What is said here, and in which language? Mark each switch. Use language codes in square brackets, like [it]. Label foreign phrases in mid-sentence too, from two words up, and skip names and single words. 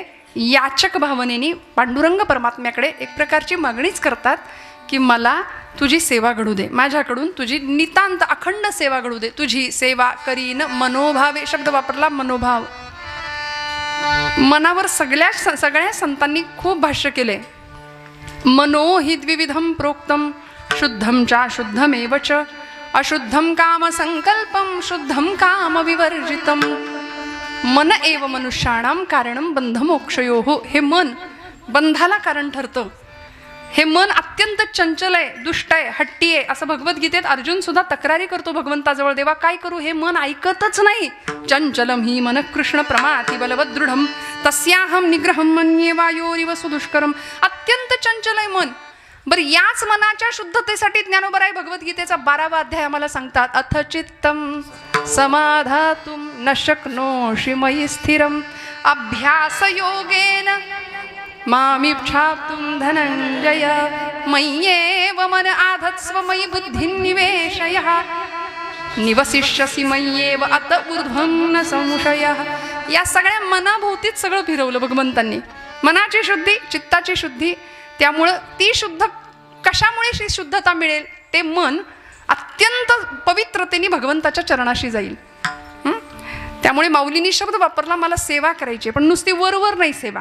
[mr] याचक भावनेने पांडुरंग परमात्म्याकडे एक प्रकारची मागणीच करतात की मला तुझी सेवा घडू दे, माझ्याकडून तुझी नितांत अखंड सेवा घडू दे. तुझी सेवा करीन मनोभावे शब्द वापरला. मनोभाव, मनावर सगळ्या संतांनी खूप भाष्य केले. [sa] मनो हि द्विविधम प्रोक्तम, शुद्धम च शुद्धमेव च, अशुद्धम काम संकल्पम, शुद्धम काम विवर्जितम. मन एव मनुष्याणाम कारणम बंध मोक्षयोः. [mr] हे मन बंधाला कारण ठरतं. हे मन अत्यंत चंचल आहे, दुष्ट आहे, हट्टी आहे. असं भगवद्गीतेत अर्जुन सुद्धा तक्रारी करतो भगवंताजवळ, देवा काय करू, हे मन ऐकतच नाही. [sa] चंचलम ही मन कृष्ण प्रमाति बलवद दृढम, तस्याहम निग्रहम मन्ये वायोरिव सुदुष्करम. [mr] अत्यंत चंचल आहे मन. बरं, याच मनाच्या शुद्धतेसाठी ज्ञानोबराय भगवद्गीतेचा 12वा अध्याय आम्हाला सांगतात, [sa] अथ चित्तम समाधातुम न शक्नोषि मयि स्थिरम, अभ्यास योगेन मामिच्छाप्तुं धनंजय, मय्येव मन आधत्स्व मयि बुद्धिं निवेशय, निवसिष्यसि मय्येव अत ऊर्ध्वं न संशयः. [mr] या सगळ्या मनाभोवतीच सगळं फिरवलं भगवंतांनी. मनाची शुद्धी, चित्ताची शुद्धी. त्यामुळं ती शुद्ध, कशामुळे शुद्धता मिळेल, ते मन अत्यंत पवित्रतेने भगवंताच्या चरणाशी जाईल. त्यामुळे माऊलींनी शब्द वापरला, मला सेवा करायची, पण नुसती वरवर नाही सेवा.